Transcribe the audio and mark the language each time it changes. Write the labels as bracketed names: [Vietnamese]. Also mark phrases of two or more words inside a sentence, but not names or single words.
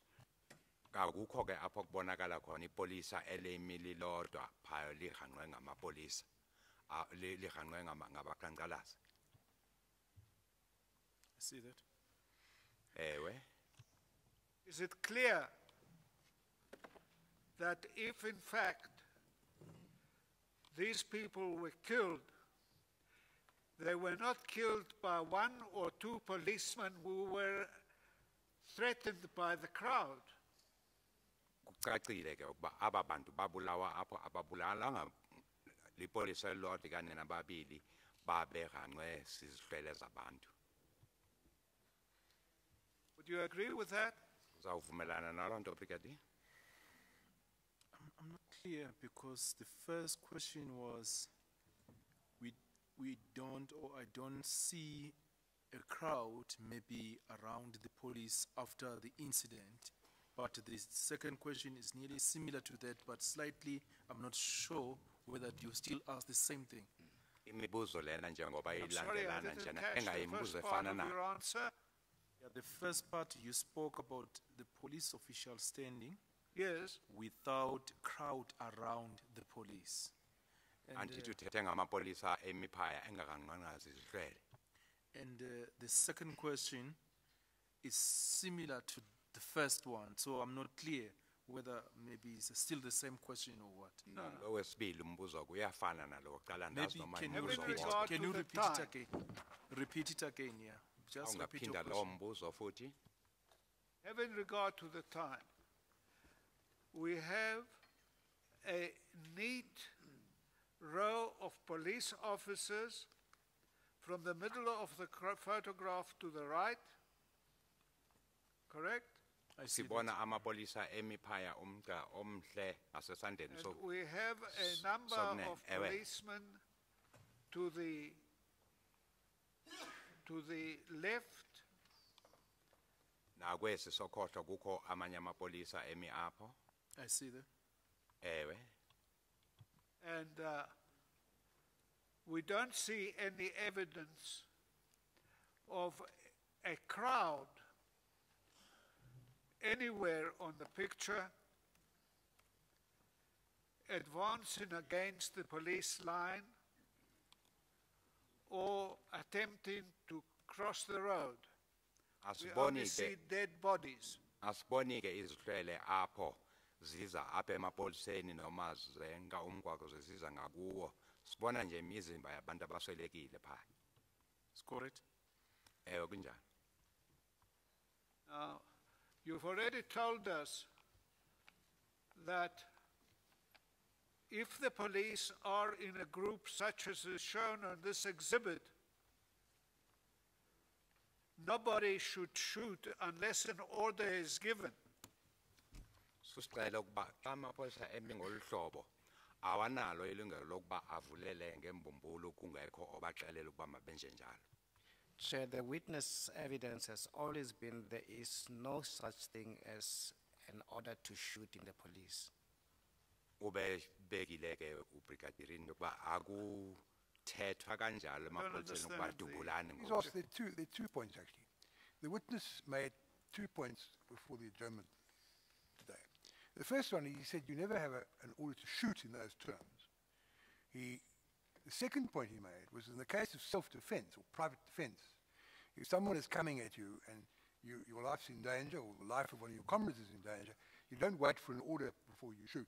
[Xhosa] Akukho ke apho kubonakala khona ipolisa elemili lodwa phaya lihanqwe ngamapolisa. Lihanqwe ngabaqhankqalazi. [English] I see that. [Xhosa] Ewe. [English] Is it clear that if in fact these people were killed, they were not killed by 1 or 2 policemen who were threatened by the crowd? [Xhosa] Kucacile ke ukuba aba bantu babulawa apho ababulalanga lipolisa elilodwa kanye nababili babehanqwe sizihlwele zabantu. [English] Would you agree with that? [Xhosa] Uzawuvumelana naloo nto, Brigadier? [English] I'm not clear because the first question was, we don't, or I don't see a crowd maybe around the police after the incident. But the second question is nearly similar to that, but slightly, I'm not sure whether you still ask the same thing. [Zulu] Imibuzo lena njengoba [English] I'm sorry, I [Zulu] ilandelana [English] didn't [Zulu] njena [English] catch the [Zulu] engayimibuzo [English] first part [Zulu] efana [English] of [Zulu] na. [English] your answer. Yeah, the first part, you spoke about the police official standing Yes. without crowd around the police. And, [Xhosa] Andithi uthethe ngamapolisa emiphaya engakanqanqazi izihlwele. [English] and the second question is similar to the first one, so I'm not clear whether maybe it's still the same question or what. [Xhosa] Lo wesibili umbuzo kuyafana nalo wokuqala ndazi [English] Maybe [Zulu] noma [English] can you [Zulu] imibuzo [English] Having repeat, [Zulu] wodwa. [English] regard can to you the repeat it time. again? Repeat it again, yeah. Just repeat your [Zulu] Awungaphinda lo [English] question. [Zulu] mbuzo futhi. [English] Having regard to the time, we have a neat row of police officers from the middle of the photograph to the right, correct? I see that. [Xhosa] Sibona amapolisa emiphaya umgca omhle ngasesandeni [English] And so. we have a number [Xhosa] Sokune, [English] of [Xhosa] ewe. [English] policemen to the left, [Xhosa] Nakwesi sokhohlo kukho amanye amapolisa emi apho. [English] I see that. [Xhosa] Ewe. [English] and we don't see any evidence of a crowd anywhere on the picture advancing against the police line or attempting to cross the road. We only [Xhosa] Asiboni [English] see [Xhosa] ke [English] dead bodies. [Xhosa] asiboni ke izihlwele apho ziza apha emapoliseni noma zenga umgwaqo zisiza ngakuwo sibona nje imizimba yabantu abaswelekile pha [English] Is correct? [Xhosa] kunjani [English] Now, you've already told us that if the police are in a group such as is shown on this exhibit, nobody should shoot unless an order is given. [Xhosa] susicela ukuba xa amapolisa emi ngolu hlobo awanalo ilungelo lokuba avulele ngembumbulu kungekho obaxelela ukuba mabenje njalo. [English] Chair, the witness evidence has always been there is no such thing as an order to shoot in the police. [Xhosa] Ubekile ke ubrigadier ukuba akuthethwa kanjalo emapoliseni ukuba [English] understand the- [Xhosa] dubulane [English] He's asked, there are two points actually. The witness made 2 points before the adjournment today. The first one, he said you never have an order to shoot in those terms. The second point he made was in the case of self-defense or private defense, if someone is coming at you and your life's in danger or the life of one of your comrades is in danger, you don't wait for an order before you shoot.